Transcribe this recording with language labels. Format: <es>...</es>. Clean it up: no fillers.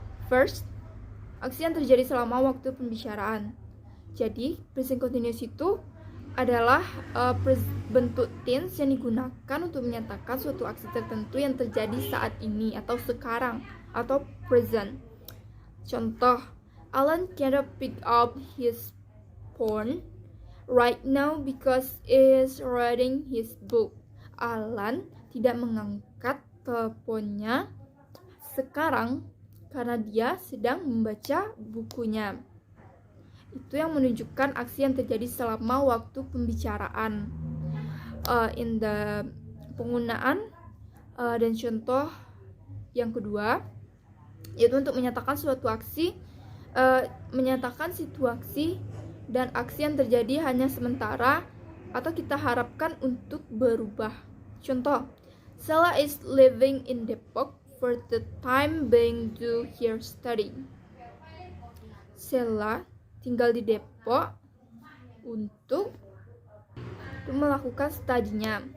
<en>First,</en> <id>aksi yang terjadi selama waktu pembicaraan. Jadi present continuous itu adalah bentuk tense yang digunakan untuk menyatakan suatu aksi tertentu yang terjadi saat ini atau sekarang atau present.</id> <en>Contoh, Alan cannot pick up his phone right now because he is reading his book.</en> <id>Alan tidak mengangkat teleponnya sekarang karena dia sedang membaca bukunya. Itu yang menunjukkan aksi yang terjadi selama waktu pembicaraan. In the penggunaan dan contoh yang kedua yaitu untuk menyatakan suatu aksi, menyatakan situasi dan aksi yang terjadi hanya sementara atau kita harapkan untuk berubah.</id> <en>Contoh, Sela is living in Depok for the time being to her study.</en> <id>Sela tinggal di Depok untuk melakukan studinya.</id>